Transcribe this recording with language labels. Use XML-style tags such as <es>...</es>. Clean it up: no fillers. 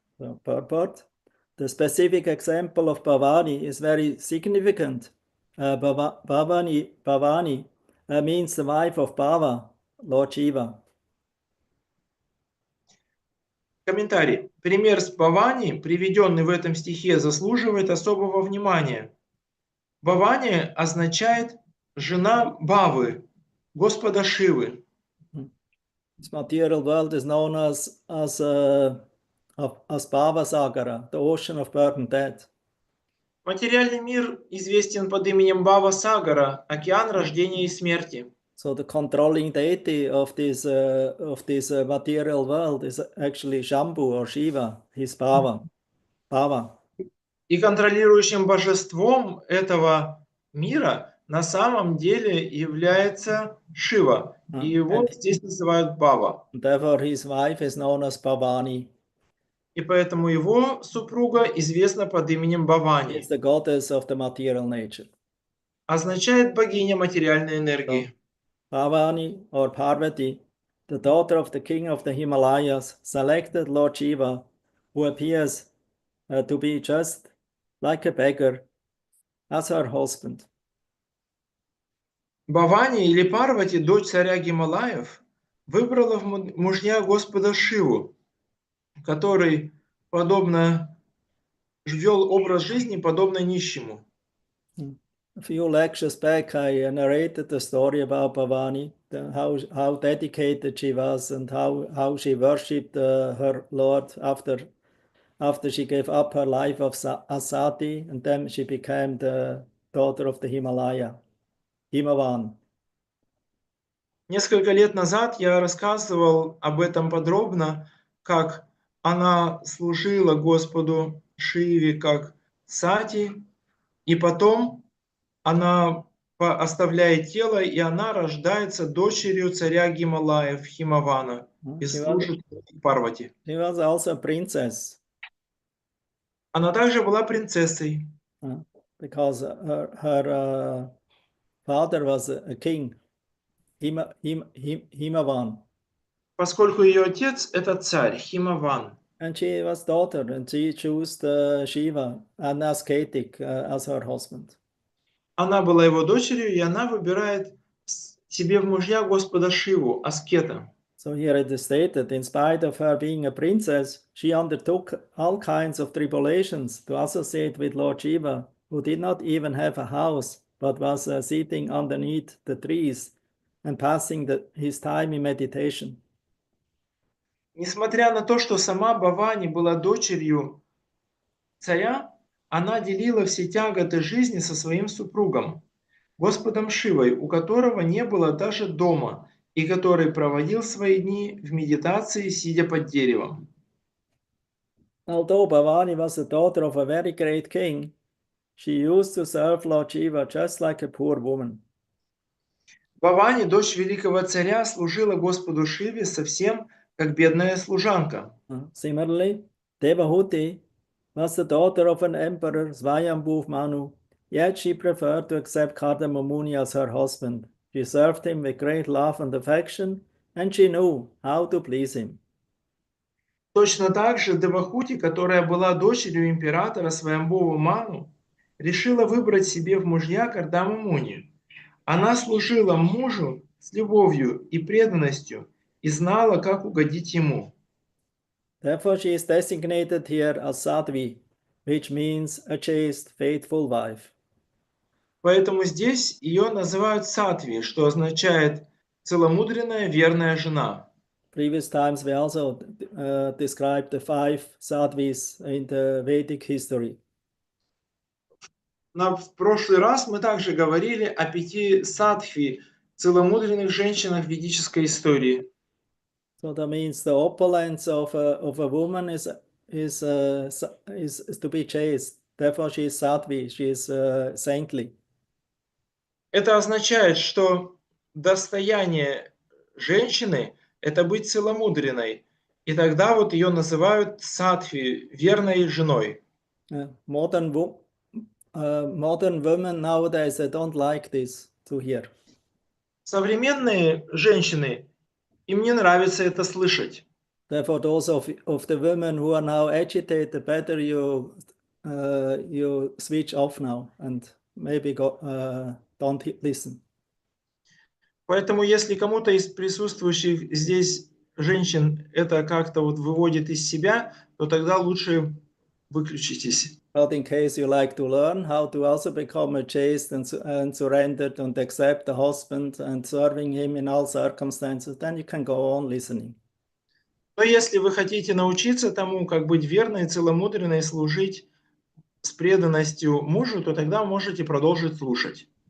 <en>So, purport. The specific example of Bhavani is very significant. Bhavani means the wife of Bhava, Lord Shiva.</en> <ru>Комментарий. Пример с Бхавани, приведенный в этом стихе, заслуживает особого внимания. Бхавани означает жена Бхавы, Господа Шивы.</ru> <en>This material world is known as Bhava Sagara, the ocean of birth and death.</en> <ru>Материальный мир известен под именем Бхава Сагара, океан рождения и смерти.</ru> <en>So the controlling deity of this material world is actually Shambhu or Shiva, his Bhava.</en> <ru>И контролирующим божеством этого мира на самом деле является Шива. И его здесь называют Бхава.</ru> <en>Therefore his wife is known as Bhavani.</en> <ru>И поэтому его супруга известна под именем Бхавани.</ru> <en>It's the goddess of the material nature.</en> <ru>Означает богиня материальной энергии.</ru> <en>Bhavani or Parvati, the daughter of the king of the Himalayas, selected Lord Shiva, who appears to be just like a beggar, as her husband.</en> <ru>Бхавани или Парвати, дочь царя Гималаев, выбрала в мужья Господа Шиву, который вел образ жизни, подобно нищему.</ru> <en>A few lectures back, I narrated the story about Bhavani, how dedicated she was and how she worshipped her Lord after she gave up her life of Asati, and then she became the daughter of the Himavan.</en> <ru>Несколько лет назад я рассказывал об этом подробно, как она служила Господу Шиве как сати, и потом она оставляет тело, и она рождается дочерью царя Гималаев, Химавана, и служит Парвати.</ru> <en>She was also a princess.</en> <ru>Она также была принцессой.</ru> <en>Because her father was a king, Himavan.</en> <ru>Поскольку ее отец – это царь, Химаван.</ru> <en>And she was daughter, and she chose Shiva, an ascetic, as her husband.</en> <ru>Она была его дочерью, и она выбирает себе в мужья Господа Шиву, аскета.</ru> <en>So here it is stated, in spite of her being a princess, she undertook all kinds of tribulations to associate with Lord Shiva, who did not even have a house, but was sitting underneath the trees and passing his time in meditation.</en> <ru>Несмотря на то, что сама Бхавани была дочерью царя, она делила все тяготы жизни со своим супругом, Господом Шивой, у которого не было даже дома, и который проводил свои дни в медитации, сидя под деревом.</ru> <en>Although Bhavani was the daughter of a very great king, she used to serve Lord Shiva just like a poor woman.</en> <ru>Бхавани, дочь великого царя, служила Господу Шиве совсем как бедная служанка.</ru> <en>Similarly, Devahuti was the daughter of an emperor, Swayambhu Manu, yet she preferred to accept Kardama Muni as her husband. She served him with great love and affection, and she knew how to please him.</en> <ru>Точно так же Девахути, которая была дочерью императора Сваямбхува Ману, решила выбрать себе в мужья Кардаму Муни. Она служила мужу с любовью и преданностью и знала, как угодить ему.</ru> <en>Therefore, she is designated here as Sadhvi, which means a chaste, faithful wife.</en> <ru>Поэтому здесь ее называют Сатви, что означает целомудренная, верная жена.</ru> <en>Previous times we also described the 5 Sadhvis in the Vedic history.</en> <ru>В прошлый раз мы также говорили о 5 садхви, целомудренных женщинах ведической истории.</ru> <en>So that means the opulence of a woman is to be chaste. Therefore, she is sattvi, she is saintly.</en> <ru>Это означает, что достояние женщины – это быть целомудренной. И тогда вот ее называют садхви, верной женой.</ru> <en>Modern women nowadays, they don't like this to hear.</en> <ru>Современные женщины, им не нравится это слышать.</ru> <en>Therefore, those of the women who are now agitated, better you switch off now and maybe don't listen.</en> <ru>Поэтому, если кому-то из присутствующих здесь женщин это как-то вот выводит из себя, то тогда лучше выключитесь.</ru> <en>But in case you like to learn how to also become a chaste and surrendered and accept the husband and serving him in all circumstances, then you can go on listening.</en> <ru>Но если вы хотите научиться тому, как быть верной, целомудренной, служить с преданностью мужу, то тогда можете продолжить слушать.</ru>